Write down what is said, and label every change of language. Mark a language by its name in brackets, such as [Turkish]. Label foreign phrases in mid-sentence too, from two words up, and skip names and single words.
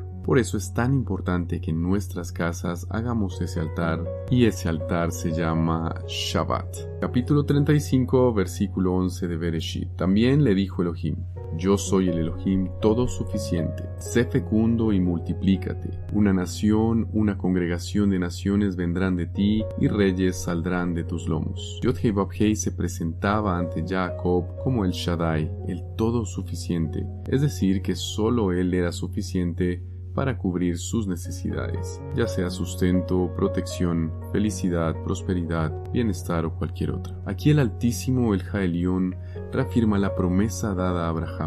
[Spanish] Por eso es tan importante que en nuestras casas hagamos ese altar, y ese altar se llama Shabbat. Capítulo 35, versículo 11 de Bereshit. También le dijo Elohim: yo soy el Elohim todo suficiente. Sé fecundo y multiplícate. Una nación, una congregación de naciones vendrán de ti, y reyes saldrán de tus lomos. Yod-Heh-Vav-Heh se presentaba ante Jacob como el Shaddai, el todo suficiente, es decir, que solo él era suficiente para cubrir sus necesidades, ya sea sustento, protección, felicidad, prosperidad, bienestar o cualquier otra. Aquí el Altísimo, el Jaelión, reafirma la promesa dada a Abraham.